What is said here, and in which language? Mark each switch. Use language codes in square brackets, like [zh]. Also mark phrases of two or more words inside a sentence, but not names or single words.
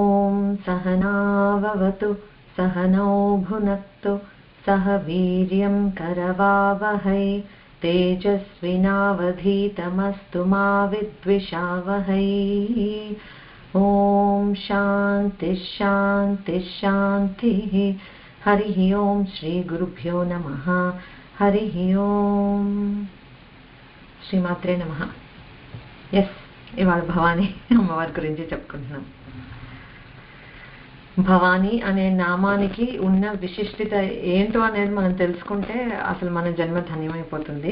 [sa] सहनाववतु सहनौ भुनक्तु सह वीर्यं करवावहै तेजस्विनावधीतमस्तु मा विद्विषावहै। ओम शांति शांति शांतिः। हरिः ओम श्री गुरुभ्यो नमः। हरिः ओम శ్రీమాత్రే నమః। [te] ఎస్, ఇవాళ భవానీ అమ్మవారి గురించి చెప్పుకుంటున్నాం। భవానీ అనే నామానికి ఉన్న విశిష్టత ఏంటో అనేది మనం తెలుసుకుంటే అసలు మన జన్మ ధన్యమైపోతుంది।